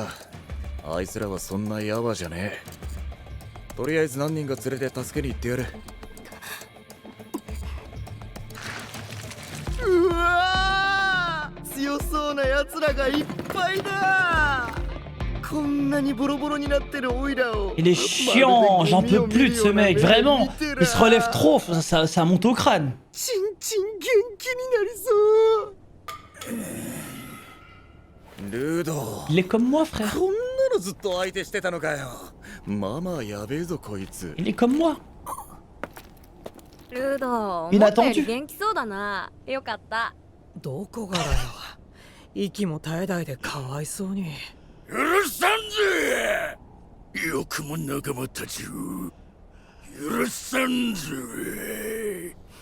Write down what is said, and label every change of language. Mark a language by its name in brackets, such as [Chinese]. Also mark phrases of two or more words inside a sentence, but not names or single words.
[Japanese] あいつらはそんなヤワじゃねえ。とりあえず何人か連れて助けに行ってやる。うわー、強そうな奴らがいっぱいだ。こんなにボロボロになってるオイラを。 [French] Il est chiant, j'en peux plus de ce mec, vraiment. Il se relève trop, ça monte au crâne. [Japanese] ちんちん元気になりそう。ルド、 [French] Il est comme moi, frère. [Japanese] こんなのずっと相手してたのかよ。まあまあやべえぞこいつ。 [French] Il est comme moi. [Japanese] ルド、みんな思ったより飛んで元気そうだな。よかった。どこがだよ。息も絶え絶えでかわいそうに。許さんぜ。よくも仲間たちを許さんぜ。